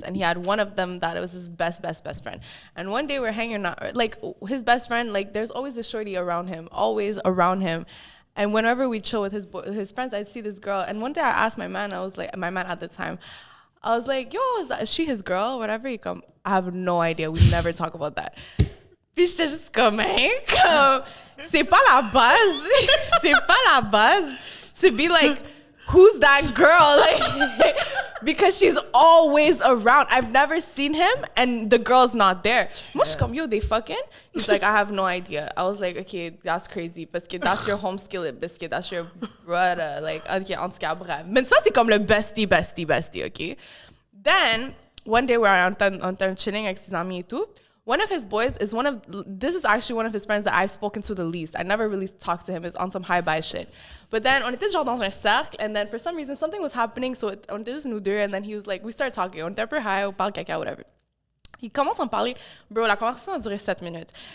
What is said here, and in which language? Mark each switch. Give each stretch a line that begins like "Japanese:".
English: And he had one of them that was his best friend. And one day we're hanging out, like, his best friend, like, there's always this shorty around him, always around him. And whenever we chill with his friends, I'd see this girl. And one day I asked my man at the time, I was like, yo, is she his girl? Whatever. He come, I have no idea. We never talk about that.
French: Puis j'étais juste comme, hein? C'est pas la base. C'est pas la base
English: to be like, who's that girl? Like, because she's always around. I've never seen him and the girl's not there.
French: Moi, je suis comme,
English: yo, they fucking? He's like, I have no idea. I was like, okay, that's crazy. Parce que that's your home skillet, biscuit. That's your brother. Like, okay,
French: en tout cas, bref. Mais ça, c'est comme le bestie, okay?
English: Then, one day, we're on chilling
French: avec ses amis et tout.
English: One of his boys this is actually one of his friends that I've spoken to the least. I never really talked to him. It's on some high-bye shit. But then,
French: on était genre dans un cercle,
English: and then for some reason, something was happening, so
French: on était juste nous deux,
English: and then he was like, we started talking,
French: on était un peu high, on parle caca,
English: whatever.
French: Il commence à me parler. Bro, la conversation a duré 7 minutes.